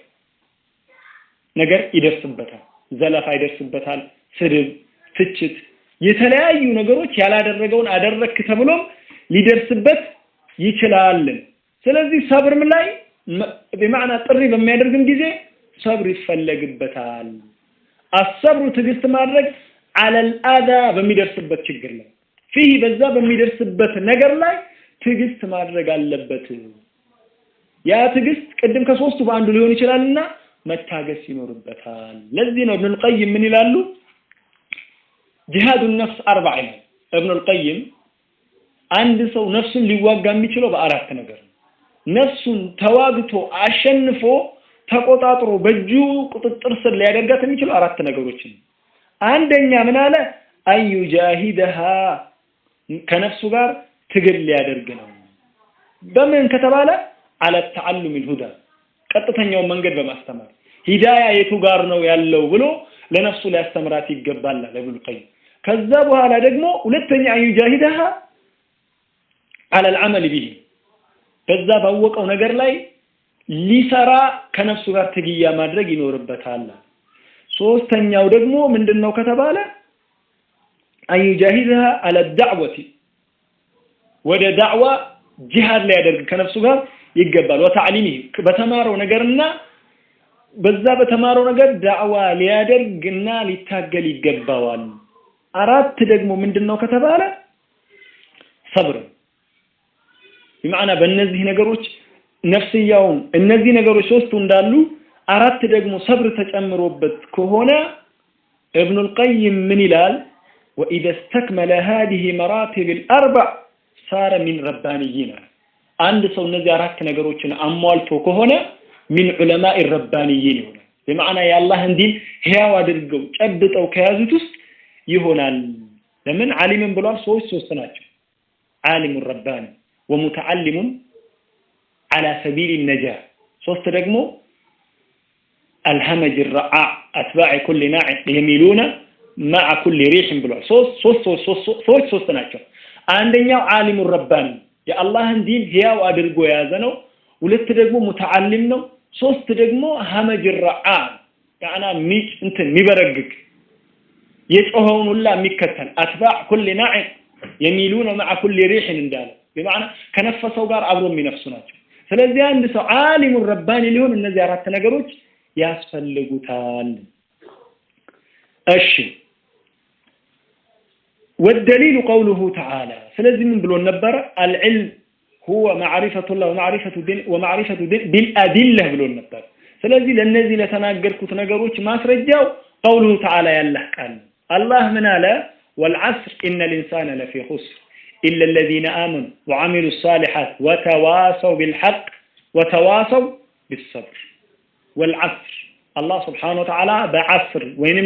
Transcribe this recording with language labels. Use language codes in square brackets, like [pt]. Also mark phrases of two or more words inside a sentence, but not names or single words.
[am] ነገር ይደርስበታል ዘለፋ ይደርስበታል ስድብ ትችት የተለያዩ ነገሮች ያላደረገውን አደረክ ተብሎም ሊደርስበት ይችላል ስለዚህ ሰብርም ላይ بمعنى ጥሪ በሚያደርግም ጊዜ ሰብር ይፈልግበታል الصبر ትግስት ማድረግ [ar] على الأذى [am] በሚደርስበት ችግር ላይ فيه በዛ በሚደርስበት ነገር ላይ ትግስት ማድረግ አለበት ያ ትግስት ቀደም ከሶስቱ በአንዱ ሊሆን ይችላልና መታገስ ይኖርበታል ለዚህ ነው ኢብኑ القيم ምን ይላሉ [ar] جهاد النفس [am] 4 ابن القيم አንድ ሰው ነፍሱን ሊዋጋ የሚችለው በአራት ነገር ነፍሱን ተዋግቶ አሸንፎ ተቆጣጥሮ በጁ ቁጥጥር ስር ሊያደርጋት የሚችለው አራት ነገሮች አንደኛ ምን አለ [ar] أي جاهدها [am] ከነፍሱ ጋር ትግል ሊያደርግ ነው በምን ከተባለ [ar] على التعلم الهدى [am] ቀጥተኛው መንገድ በማስተማር ሂዳያ የቱ ጋር ነው ያለው ብሎ ለነፍሱ ሊያስተምራት ይገባል ለኢብኑ القيم ከዛ በኋላ ደግሞ ሁለተኛ [ar] أي جاهدها على العمل به [am] በዛ ባወቀው ነገር ላይ ሊሰራ ከነፍሱ ጋር ትግያ ማድረግ ይኖርበታል ሶስተኛው ደግሞ ምንድነው ከተባለ [ar] أي جاهدها على الدعوه [am] ወደ ዳዕዋ ጂሃድ ላይ ያደርግ ከነፍሱ ጋር ይገባል ወተዓሊሚ በተማረው ነገርና በዛ በተማረው ነገር ዳዕዋ ሊያደርግና ሊታገል ይገባዋል አራት ደግሞ ምንድነው ከተባለ ሰብር بمعنى በእነዚህ ነገሮች ነፍስያውን እነዚህ ነገሮች ሶስቱ እንዳሉ አራት ደግሞ ሰብር ተጨምሮበት ከሆነ ابن القيم ምን ይላል [ar] واذا استكمل هذه مراتب الاربع صار من ربانيين [am] አንድ ሰው እነዚህ አራት ነገሮችን አሟልቶ ከሆነ [ar] من علماء الربانيين [am] ይሆናል بمعنى ያላህን ዲን ህያው አድርገው ጨብጠው ከያዙት ውስጥ ይሆናል ለምን ዓሊምን ብሏል ሶስት ናቸው [ar] عالم الرباني ومتعلم على سبيل النجاة [am] ሶስት ደግሞ [ar] الهمج الرعاع اتباع كل ناعق يميلون مع كل ريح [am] ብሏል ሶስት ናቸው አንደኛው [ar] عالم الرباني [am] የአላህን ዲን ህያው አድርጎ ያዘ ነው ሁለት ደግሞ ሙተዓሊም ነው ሶስት ደግሞ [ar] همج الرعاع [am] ያና ሚጭ እንትን ሚበረግግ የጮኸውን ሁላ የሚከተል [ar] اتباع كل ناعق يميلون مع كل ريح [am] እንዳለ بمعنى ከነፈሰው ጋር አብሮ የሚነፍሱ ናቸው ስለዚህ አንድ ሰው [ar] عالم الرباني [am] ሊሆን እነዚህ አራት ነገሮች ያስፈልጉታል እሺ [ar] والدليل قوله تعالى [am] ስለዚህ ምን ብሎ ነበር [ar] العلم هو معرفة الله ومعرفة دين بالأدلة [am] ብሎ ነበር ስለዚህ ለነዚህ ለተናገርኩት ነገሮች ማስረጃው [ar] قوله تعالى [am] ያላህ ቃል الله ምን [ar] አለ والعصر إن الإنسان لفي خسر إلا الذين آمنوا وعملوا الصالحات وتواصوا بالحق وتواصوا بالصبر والعصر الله سبحانه وتعالى بعصر وينم